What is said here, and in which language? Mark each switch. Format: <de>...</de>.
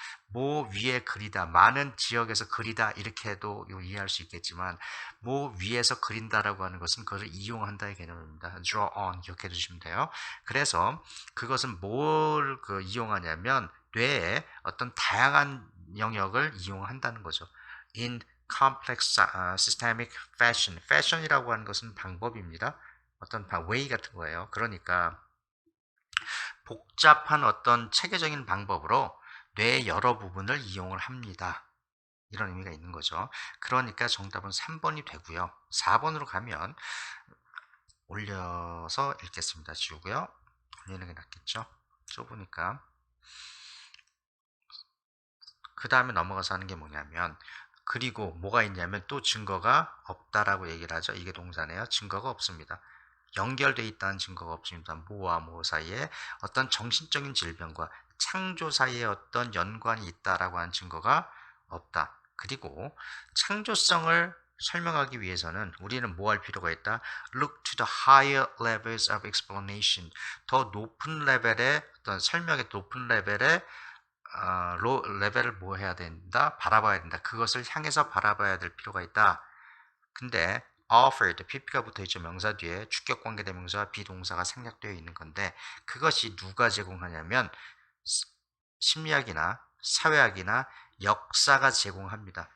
<ko>뭐 위에 그리다, 많은 지역에서 그리다 이렇게 해도 이해할 수 있겠지만 뭐 위에서 그린다라고 하는 것은 그것을 이용한다의 개념입니다. draw on 기억해 두시면 돼요. 그래서 그것은 뭘 이용하냐면 뇌의 어떤 다양한 영역을 이용한다는 거죠.</ko> <en>in complex systemic fashion.</en> <ko>fashion이라고 하는 것은 방법입니다. 어떤 way 같은 거예요. 그러니까 복잡한 어떤 체계적인 방법으로 뇌의 여러 부분을 이용을 합니다. 이런 의미가 있는 거죠. 그러니까 정답은 3번이 되고요. 4번으로 가면 올려서 읽겠습니다. 지우고요. 올리는 게 낫겠죠. 좁으니까. 그 다음에 넘어가서 하는 게 뭐냐면 그리고 뭐가 있냐면 또 증거가 없다라고 얘기를 하죠. 이게 동사네요. 증거가 없습니다. 연결되어 있다는 증거가 없습니다. 뭐와 뭐 사이에 어떤 정신적인 질병과 창조 사이에 어떤 연관이 있다라고 하는 증거가 없다. 그리고 창조성을 설명하기 위해서는 우리는 뭐 할 필요가 있다?</ko> <en>Look to the higher levels of explanation.</en> <ko>더 높은 레벨의 어떤 설명의 높은 레벨의 레벨을 뭐 해야 된다? 바라봐야 된다. 그것을 향해서 바라봐야 될 필요가 있다. 근데 offered, pp가 붙어있죠. 명사 뒤에 주격관계 대명사와 비동사가 생략되어 있는 건데 그것이 누가 제공하냐면 심리학이나 사회학이나 역사가 제공합니다.</ko>